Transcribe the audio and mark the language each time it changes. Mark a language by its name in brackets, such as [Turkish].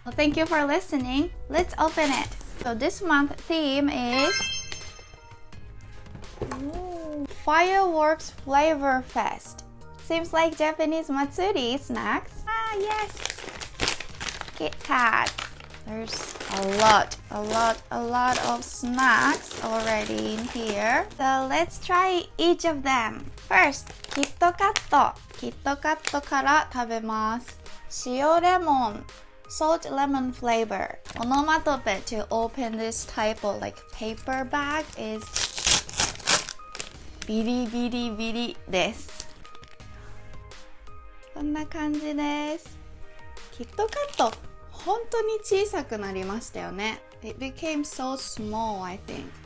[English] Well, thank you for listening. Let's open it. So this month theme is Fireworks Flavor Fest. Seems like Japanese Matsuri snacks. Ah, yes! Kit Kat. There's a lot of snacks already in here. So let's try each of them. First, KitKat. [Japanese] KitKat から食べます。塩レモン [English] salt lemon flavor. Onomatopoeia to open this type of like paper bag is [Japanese] ビリビリビリです。こんな感じです。キットカット本当に小さくなりましたよね。 [English] It became so small, I think.